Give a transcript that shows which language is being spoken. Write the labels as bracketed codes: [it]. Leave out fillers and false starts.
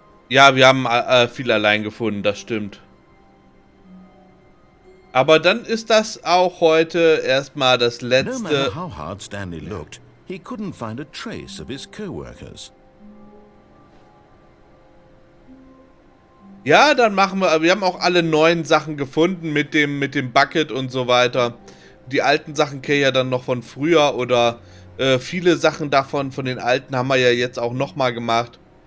[de] Ja, wir haben viel allein gefunden, das stimmt. Aber dann ist das auch heute erstmal das [en] No matter [de] letzte. [en] how hard Stanley looked, he couldn't find a trace of his co-workers. [de] Ja, dann machen wir haben auch alle neuen Sachen gefunden mit dem Bucket und so weiter. Die alten Sachen kennen ja dann noch von früher oder viele Sachen davon, von den alten haben wir ja jetzt auch nochmal gemacht.